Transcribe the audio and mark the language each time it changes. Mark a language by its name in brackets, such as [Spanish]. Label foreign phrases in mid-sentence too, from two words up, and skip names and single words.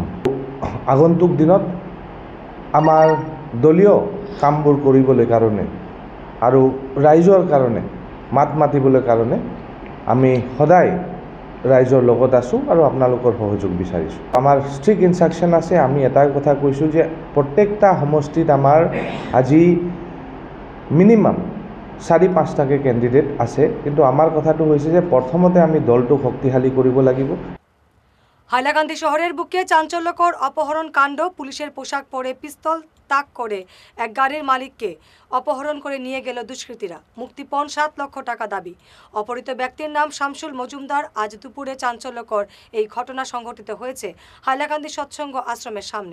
[Assamese] আগন্তুক দিনত আমাৰ দলীয় কামবোৰ কৰিবলৈ কাৰণে আৰু ৰাইজৰ কাৰণে মাত মাতিবলৈ কাৰণে আমি সদায় ৰাইজৰ লগত আছোঁ আৰু আপোনালোকৰ সহযোগ বিচাৰিছোঁ। আমাৰ [English] strict instruction [Assamese] আছে। আমি এটাই কথা কৈছোঁ যে প্ৰত্যেকটা সমষ্টিত আমাৰ আজি মিনিমাম ৪-৫টাকৈ কেণ্ডিডেট আছে, কিন্তু আমাৰ কথাটো হৈছে যে প্ৰথমতে আমি দলটো শক্তিশালী কৰিব লাগিব। [Bangla] হাইলাকান্দি শহরের বুকে চাঞ্চল্যকর অপহরণ কাণ্ড। পুলিশের পোশাক পরে পিস্তল তাক করে এক গাড়ির মালিককে অপহরণ করে নিয়ে গেল দুষ্কৃতীরা। মুক্তিপণ ৭ লক্ষ টাকা দাবি। অপহৃত ব্যক্তির নাম শামসুল মজুমদার। আজ দুপুরে চাঞ্চল্যকর এই ঘটনা সংঘটিত হয়েছে হাইলাকান্দি সৎসঙ্গ আশ্রমের সামনে।